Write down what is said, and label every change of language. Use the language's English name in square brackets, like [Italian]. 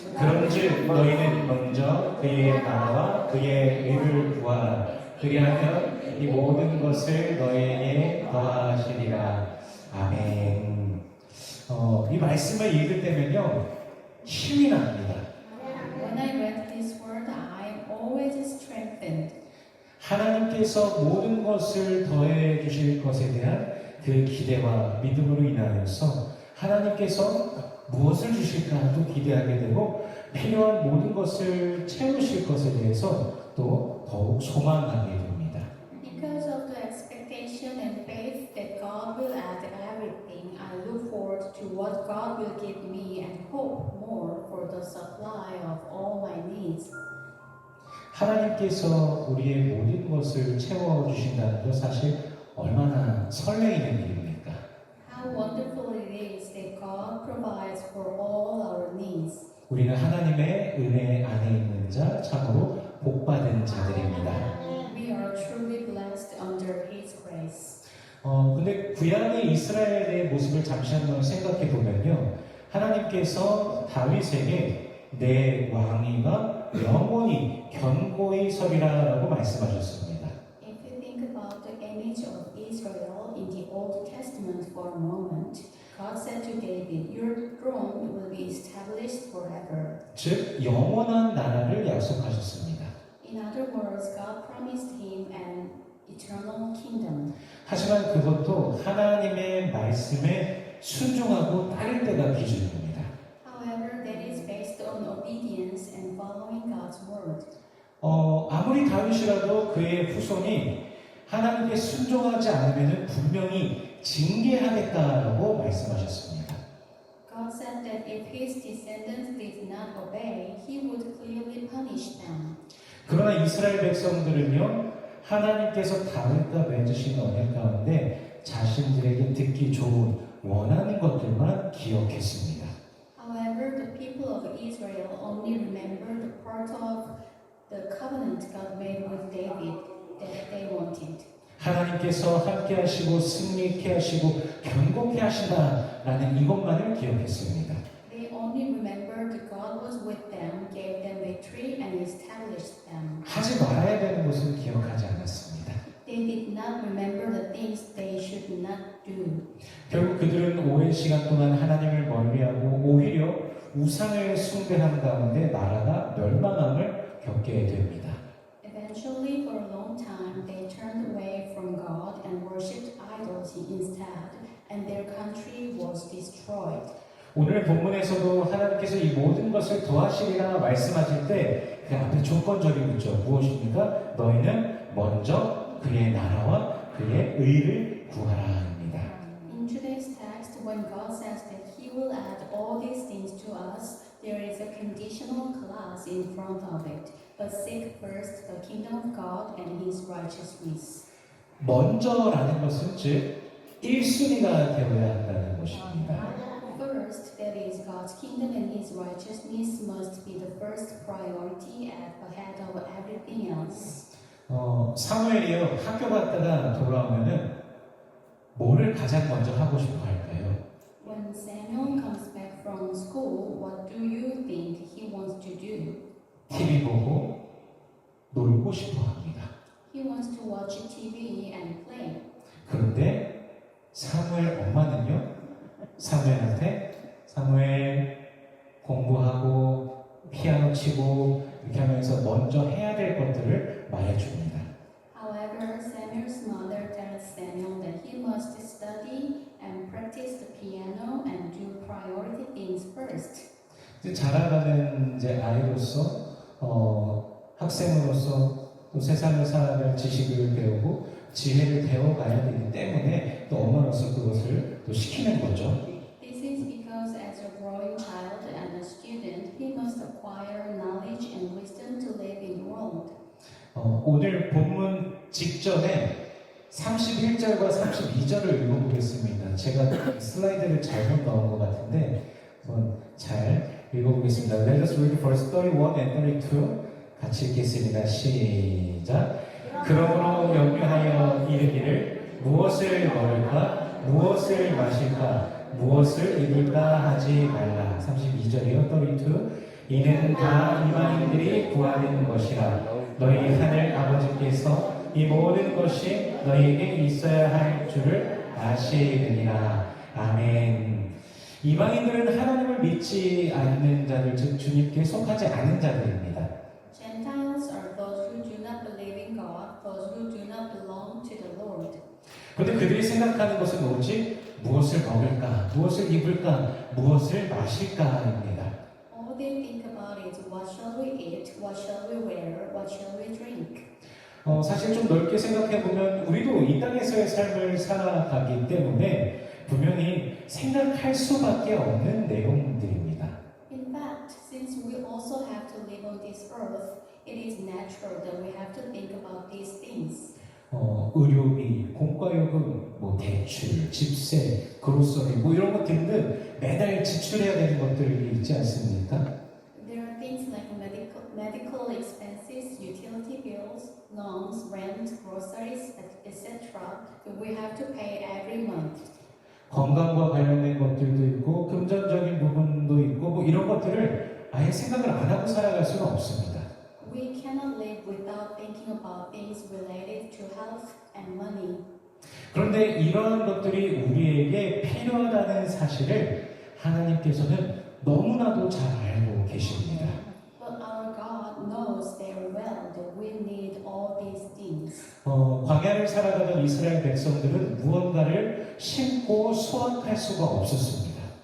[Korean] 그런즉 너희는 먼저 그의 나라와 그의 의를 구하라. 그리하면 이 모든 것을 너희에게 더하시리라. 아멘. 이 말씀을 읽을 때면요 힘이 납니다. [English] When I read this word, I am always strengthened. [Korean] 하나님께서 모든 것을 더해 주실 것에 대한 그 기대와 믿음으로 인하여서 하나님께서 무엇을 주실까도 기대하게 되고 필요한 모든 것을 채우실 것에 대해서 또 더욱 소망하게 됩니다. [English] Because of the expectation and faith that God will add everything, I look forward to what God will give me and hope more for the supply of all my needs. [Korean] 하나님께서 우리의 모든 것을 채워주신다는 것 사실 얼마나 설레이는 일입니까? [English] How wonderful it is that God provides for all our needs. [Korean] 우리는 하나님의 은혜 안에 있는 자, 참으로 복받은 자들입니다. [English] We are truly blessed under His grace. [Korean] 근데 구약의 이스라엘의 모습을 잠시 한번 생각해 보면요. 하나님께서 다윗에게 내 왕위가 영원히 견고히 서리라라고 말씀하셨습니다. [English] If you think about the image of Israel in the Old Testament for a moment, God said to David, "Your throne will be established forever." [Korean] 즉 영원한 나라를 약속하셨습니다. [English] In other words, God promised him an eternal kingdom. [Korean] 하지만 그것도 하나님의 말씀에 순종하고 따를 때가 기준입니다. [English] However, that is based on obedience and following God's word. [Korean] 아무리 다윗이라도 그의 후손이 하나님께 순종하지 않으면 분명히 징계하겠다라고 말씀하셨습니다. [English] God said that if his descendants did not obey, he would clearly punish them. [Korean] 그러나 이스라엘 백성들은요, 하나님께서 다윗과 맺으신 언약 가운데 자신들에게 듣기 좋은 원하는 것들만 기억했습니다. [English] However, the people of Israel only remembered part of the covenant God made with David that they wanted. [Korean] 하나님께서 함께 하시고 승리케 하시고 견고케 하신다라는 이것만을 기억했습니다. [English] They only remembered God was with them, gave them victory, and established them. [Korean] 하지 말아야 되는 것은 기억하지 않았습니다. [English] They did not remember the things they should not do. [Korean] 결국 그들은 오랜 시간 동안 하나님을 멀리하고 오히려 우상을 숭배하는 가운데 나라가 멸망함을 겪게 됩니다. [English] Eventually, for a long time, they turned away from God and worshipped idols instead, and their country was destroyed. [Korean] 오늘 본문에서도 하나님께서 이 모든 것을 더하시리라 말씀하실 때 그 앞에 조건적인 문죠. 무엇입니까? 너희는 먼저 그의 나라와 그의 의를 구하라입니다. [English] In today's text, when God says that He will add all these things to us, there is a conditional clause in front of it. But seek first the kingdom of God and His righteousness. [Korean] 먼저라는 것은 즉 1순위가 되어야 한다는 것입니다. [English] First, that is God's kingdom and His righteousness must be the first priority ahead of everything else. [Korean] 사무엘이요 학교 갔다가 돌아오면은 뭐를 가장 먼저 하고 싶어 할까요? [English] When Samuel comes back from school, what do you think he wants to do? [Korean] TV 보고 놀고 싶어 합니다. [English] He wants to watch TV and play. [Korean] 그런데 사무엘 엄마는요 사무엘 공부하고 피아노 치고 이렇게 하면서 먼저 해야 될 것들을 말해줍니다. [English] However, Samuel's mother tells Samuel that he must study and practice the piano and do priority things first. [Korean] 자라가는 이제 아이로서 학생으로서 또 세상을 살아갈 지식을 배우고 지혜를 배워가야 되기 때문에 또 엄마로서 그것을 또 시키는 거죠. [English] This is because as a growing child and a student, he must acquire knowledge and wisdom to live in the world. [Korean] 오늘 본문 직전에 31절과 32절을 읽어보겠습니다. 제가 슬라이드를 잘못 넣은 것 같은데 한번 잘 읽어보겠습니다. [English] Let us read verse 31 and 32 [Korean] 같이 읽겠습니다. 시작. 그러므로 염려하여 이르기를 무엇을 먹을까? 무엇을 마실까? 무엇을 입을까 하지 말라. 32절이요. 32. 이는 다 이방인들이 구하는 것이라. 너희 하늘 아버지께서 이 모든 것이 너희에게 있어야 할 줄을 아시느니라. 아멘. 이방인들은 하나님을 믿지 않는 자들, 즉 주님께 속하지 않은 자들입니다. [English] Gentiles are those who do not believe in God, those who do not belong to the Lord. [Korean] 그런데 그들이 생각하는 것은 오직 무엇을 먹을까, 무엇을 입을까, 무엇을 마실까입니다. [English] All they think about is what shall we eat, what shall we wear, what shall we drink. [Korean] 사실 좀 넓게 생각해 보면 우리도 이 땅에서의 삶을 살아가기 때문에 분명히 생각할 수밖에 없는 내용들입니다. [English] In fact, since we also have to live on this earth, it is natural that we have to think about these things. [Korean] 의료비, 공과요금, 대출, 집세, 그로서리 이런 것 등등 매달 지출해야 되는 것들이 있지 않습니까? [English] There are things like medical expenses, utility bills, loans, rent, groceries, etc. that we have to pay every month. [Korean] 건강과 관련된 것들도 있고 금전적인 부분도 있고 이런 것들을 아예 생각을 안 하고 살아갈 수는 없습니다. [English] We cannot live without thinking about things related to health and money. [Korean] 그런데 이러한 것들이 우리에게 필요하다는 사실을 하나님께서는 너무나도 잘 알고 계십니다. [English] But our God knows very well that we need all these things. [Korean] 광야를 살아가던 이스라엘 백성들은 무언가를 심고 수확할 수가 없었습니다.